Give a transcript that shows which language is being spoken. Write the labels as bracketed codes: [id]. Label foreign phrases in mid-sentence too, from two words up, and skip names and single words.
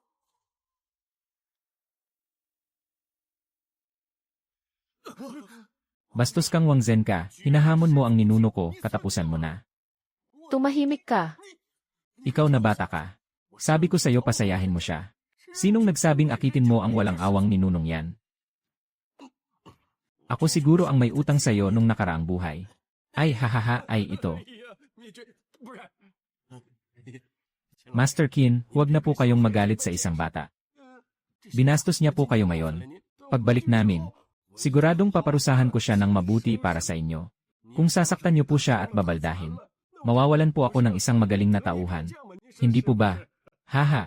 [tl] Bastos kang Wang Zhen ka, hinahamon mo ang ninuno ko, katapusan mo na. Tumahimik ka. Ikaw na bata ka. Sabi ko sa'yo pasayahin mo siya. Sinong nagsabing akitin mo ang walang awang ninunong yan? Ako siguro ang may utang sa'yo nung nakaraang buhay. Ay hahaha ay ito. [zh] 你这不是？ [tl] Master Qin, huwag na po kayong magalit sa isang bata. Binastos niya po kayo ngayon. Pagbalik namin, siguradong paparusahan ko siya ng mabuti para sa inyo. Kung sasaktan niyo po siya at babaldahin, mawawalan po ako ng isang magaling na tauhan. Hindi po ba? Haha.